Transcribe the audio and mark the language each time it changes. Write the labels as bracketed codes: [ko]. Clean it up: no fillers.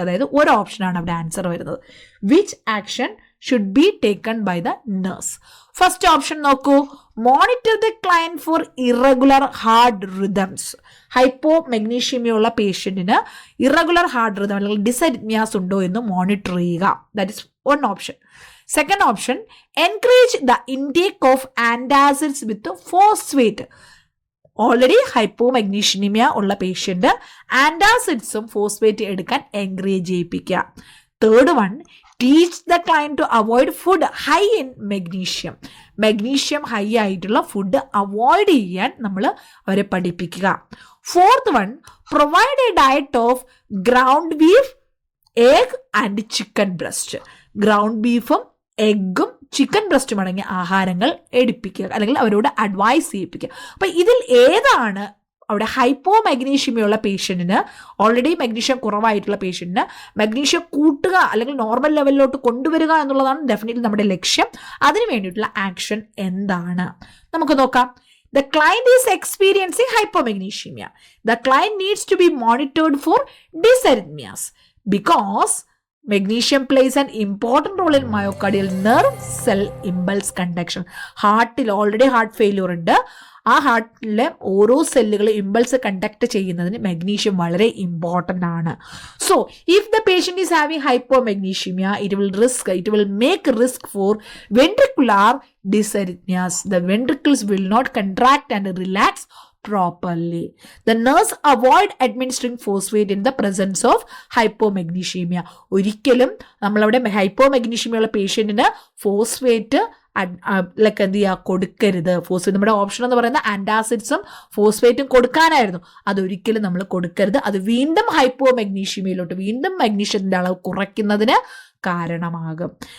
[ml] അതായത് ഒരു ഓപ്ഷനാണ് അവിടെ ആൻസർ വരുന്നത്. [en] Which action should be taken by the nurse? First option നോക്കൂ, monitor the client for irregular heart rhythms. [ml] Hypo മാഗ്നീഷ്യമia ഉള്ള പേഷ്യൻറ്റിന് ഇറഗുലർ ഹാർട്ട് റിതം അല്ലെങ്കിൽ ഡിസരിത്മിയാസ് ഉണ്ടോ എന്ന് മോണിറ്റർ ചെയ്യുക. [en] That is one option. Second option, encourage the intake of antacids with phosphate. [ml] Already ഹൈപ്പോമാഗ്നീഷ്യമിയ ഉള്ള patient ആൻറ്റാസിഡ്സും phosphate എടുക്കാൻ encourage ചെയ്യിപ്പിക്കുക. [en] Third one, teach the client to avoid food high in magnesium. [ml] Magnesium high ആയിട്ടുള്ള food avoid ചെയ്യാൻ നമ്മൾ അവരെ പഠിപ്പിക്കുക. [en] Fourth one, provide a diet of ground beef, egg and chicken breast. [ml] Ground ബീഫും എഗ്ഗും chicken ബ്രസ്റ്റും അടങ്ങിയ ആഹാരങ്ങൾ എടുപ്പിക്കുക, അല്ലെങ്കിൽ അവരോട് അഡ്വൈസ് ചെയ്യിപ്പിക്കുക. അപ്പം ഇതിൽ ഏതാണ് അവിടെ ഹൈപ്പോ മാഗ്നീഷ്യമിയ ഉള്ള പേഷ്യൻറ്റിന്, ഓൾറെഡി മാഗ്നീഷ്യം കുറവായിട്ടുള്ള പേഷ്യൻറ്റിന് മാഗ്നീഷ്യം കൂട്ടുക അല്ലെങ്കിൽ നോർമൽ ലെവലിലോട്ട് കൊണ്ടുവരിക എന്നുള്ളതാണ് ഡെഫിനറ്റ്ലി നമ്മുടെ ലക്ഷ്യം. അതിന് വേണ്ടിയിട്ടുള്ള ആക്ഷൻ എന്താണ് നമുക്ക് നോക്കാം. [en] The client is experiencing hypomagnesemia. The client needs to be monitored for dysarrhythmias because magnesium plays an important role in myocardial nerve cell impulse conduction. [ml] ഹാർട്ടിൽ already heart failure ഉണ്ട്. ആ ഹാർട്ടിലെ ഓരോ സെല്ലുകളും ഇമ്പൾസ് കണ്ടക്ട് ചെയ്യുന്നതിന് magnesium വളരെ important ആണ്. [en] So if the patient is having hypomagnesemia, it will make risk for ventricular dysarrhythmias. The ventricles will not contract and relax properly. The nurse avoid administering phosphate in the presence of hypomagnesemia. [ml] ഒരിക്കലും നമ്മളവിടെ ഹൈപ്പോമാഗ്നീഷ്യമ ഉള്ള പേഷ്യൻറ്റിന് phosphate like എന്ത് ചെയ്യുക, കൊടുക്കരുത്. Phosphate നമ്മുടെ option എന്ന് പറയുന്നത് ആൻറ്റാസിഡ്സും ഫോസ്ഫേറ്റും കൊടുക്കാനായിരുന്നു. അതൊരിക്കലും നമ്മൾ കൊടുക്കരുത്. അത് വീണ്ടും ഹൈപ്പോമാഗ്നീഷ്യമയിലോട്ട് വീണ്ടും മഗ്നീഷ്യത്തിൻ്റെ അളവ് കുറയ്ക്കുന്നതിന് കാരണമാകും.